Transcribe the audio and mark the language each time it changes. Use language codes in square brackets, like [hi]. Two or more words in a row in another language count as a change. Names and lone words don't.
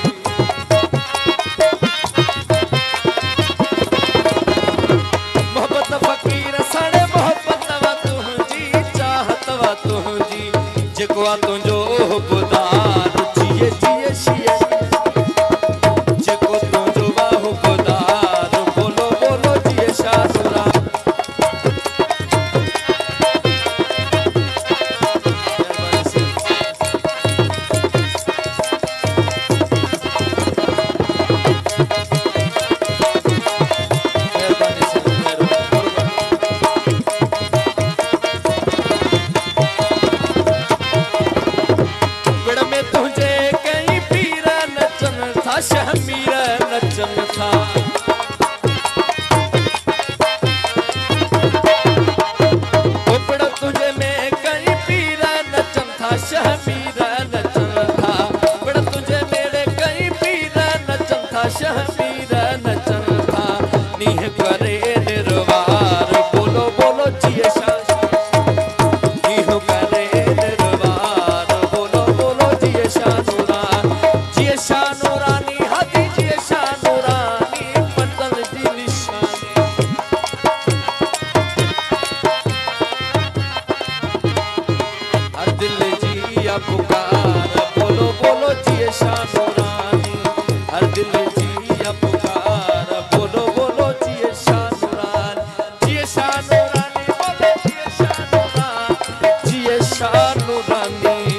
[sd] मोहब्बत न फकीर सड़े मोहब्बत वा तुझी चाहत वा तुझी, जेको तुंहिंजो हुबदार जिए जिए जिए, जेको तुंहिंजो हुबदार बोलो बोलो जिए शानूरानी। [ur] मेहरबानी से। मेहरबानी से, मेहरबानी। [sd] विड़ में तुझे कई पीर नचन था, शहमीर नचन था, ओ विड़ तुझे में कई पीर नचन था, शहमीर नचन था, विड़ तुझे मेरे कई पीर नचन था, शहमीर नचन था, नीह करे निर्वार बोलो बोलो जिए शानूरानी, नीह करे निर्वार बोलो बोलो जिए शानूरानी, जिए शानूरानी हाथी जिए शानूरानी, मंजिल दी निशानी। हर दिल जिया पुकार, बोलो बोलो जिए शानूरानी, हर दिल जिया पुकार, बोलो बोलो जिए शानूरानी, जिए शानूरानी बोलो जिए शानूरानी, जिए शानूरानी।